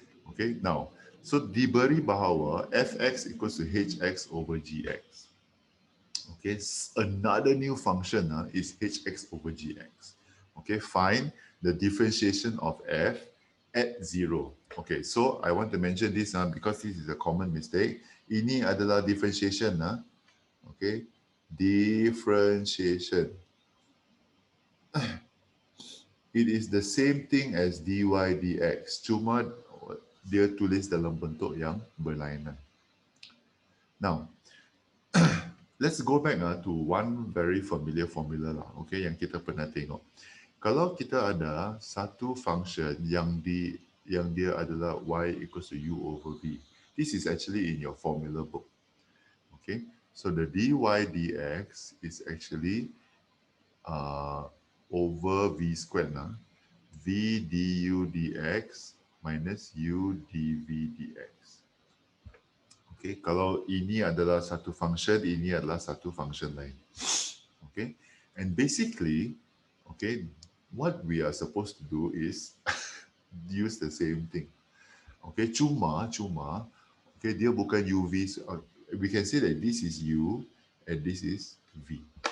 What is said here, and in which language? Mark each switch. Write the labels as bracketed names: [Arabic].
[English] Okay, now, so [Malay] diberi bahawa [English] fx equals to hx over gx. Okay, another new function is hx over gx. Okay, find the differentiation of f at 0. Okay, so I want to mention this because this is a common mistake. [Malay] Ini adalah differentiation. [English] Okay, differentiation. It is the same thing as dy dx, [Malay] cuma dia tulis dalam bentuk yang berlainan. [English] Now, let's go back to one very familiar formula lah, okay, [Malay] yang kita pernah tengok. Kalau kita ada satu function yang dia adalah [English] y equals to u over v, this is actually in your formula book. Okay, so the dy dx is actually over v squared v du dx minus u dv dx. [Malay] Okay, kalau ini adalah satu function, ini adalah satu function lain. [English] Okay, and basically, okay, what we are supposed to do is use the same thing. [Malay] Okay, cuma, okay, dia bukan uv. [English] We can say that this is u and this is v.